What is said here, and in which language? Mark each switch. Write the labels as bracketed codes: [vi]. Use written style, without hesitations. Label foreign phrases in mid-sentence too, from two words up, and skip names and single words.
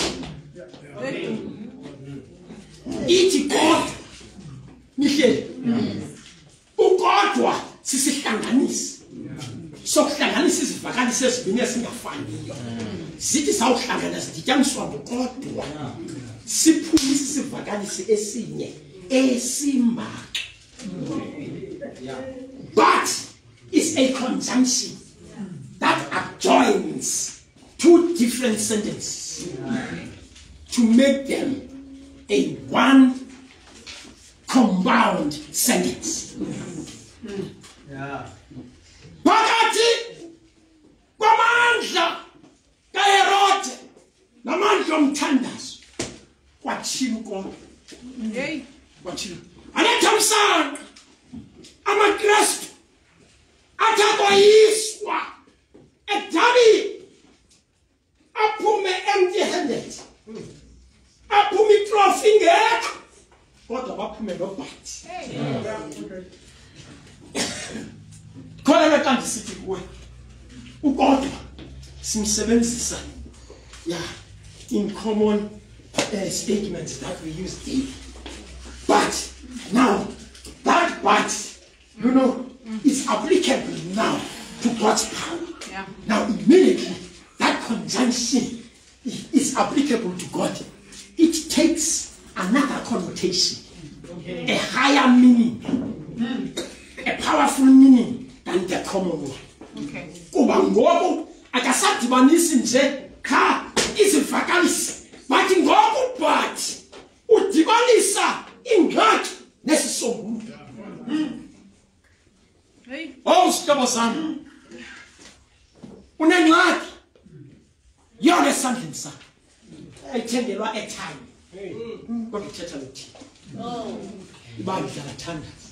[xh] Ithi kodwa mihleli ukodwa sisihlanganisi sokuhlanganisa izivakalisi ezibini ezingafaniyo zithi sawuhlangana zidityaniswa ngokodwa siphumisa isivakalisi esinye esimbaxa. [en] But it's a conjunction that adjoins two different sentences to make them a one compound sentence. [xh] Phakathi kwamandla kaHerode namandla omthandazo kwatshila ukonke. Kwatshila anethamsanqa amaKristu athakoyiswa edabini aphume empty-handed, aphume itrofi ingekho kodwa baphume nobhathi. Khona kanti sithi kuwe ukodwa simsebenzisa [en] in common statements that we use daily. But now that is applicable now to God's power. Now immediately that conjunction is applicable to God. It takes another connotation, a higher meaning, a powerful meaning than the common one. [xh] Kuba ngoku akasadibanisi nje cha izivakalisi bathi ngokubathi udibanisa ingxaki nesisombululo. Oh sihlobo sami unengxaki yona esandleni sakho ayithengelwa airtime kodwa uthetha nothi ibandla lathanda.